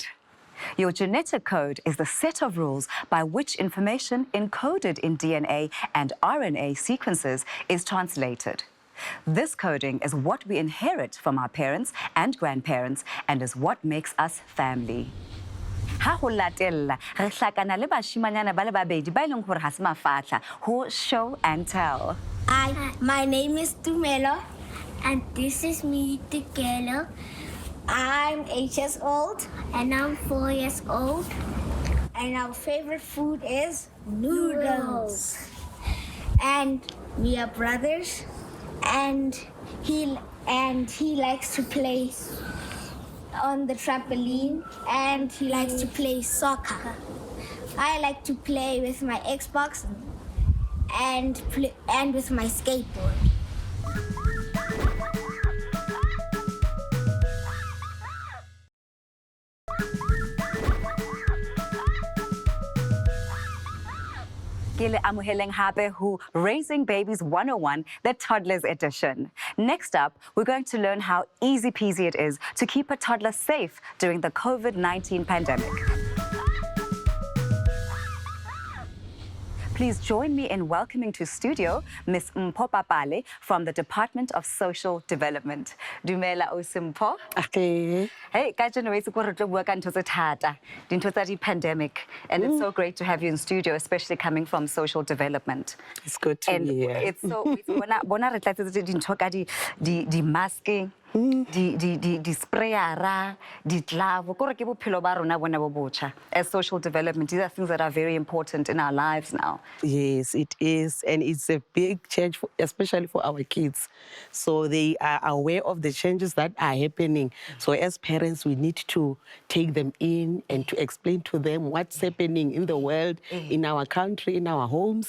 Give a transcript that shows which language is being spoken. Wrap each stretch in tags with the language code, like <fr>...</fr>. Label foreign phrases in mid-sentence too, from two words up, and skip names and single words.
<en>Your genetic code is the set of rules by which information encoded in DNA and RNA sequences is translated. This coding is what we inherit from our parents and grandparents and is what makes us family.</en> <st>Ha ho latella re hlakana le bashimanyana ba le babedi ba ileng hore ha se mafatla ho</st> <en>show and tell. Hi, my name is Tumelo. And this is me, Tikelo. I'm 8 years old. And I'm 4 years old. And our favorite food is noodles. And we are brothers. And he likes to play on the trampoline. And he likes to play soccer. I like to play with my Xbox and with my skateboard.</en> <st>Kile amuheleng hape who Raising Babies 101, the Toddlers edition.</st> <en>Next up, we're going to learn how easy peasy it is to keep a toddler safe during the COVID-19 pandemic. Please join me in welcoming to studio Ms. Mpho Papale from the Department of Social Development.</en> <st>Dumela o Simpho.</st> <en>Okay.</en> <st>Hey, kajeno itse ko re tlo bua ka ntho tse thata, dintho tsa di-pandemic.</st> <en>And it's so great to have you in studio, especially coming from Social Development. It's good to And be here. it's so,</en> <st>bona re tlatsetse dintho ka di-masking, di-sprayera, di-glove, kore ke bophelo ba rona bona bo botjha.</st> <en>As Social Development, these are things that are very important in our lives now. Yes, it is. And it's a big change, especially for our kids. So they are aware of the changes that are happening. So as parents, we need to take them in and to explain to them what's happening in the world, in our country, in our homes.</en>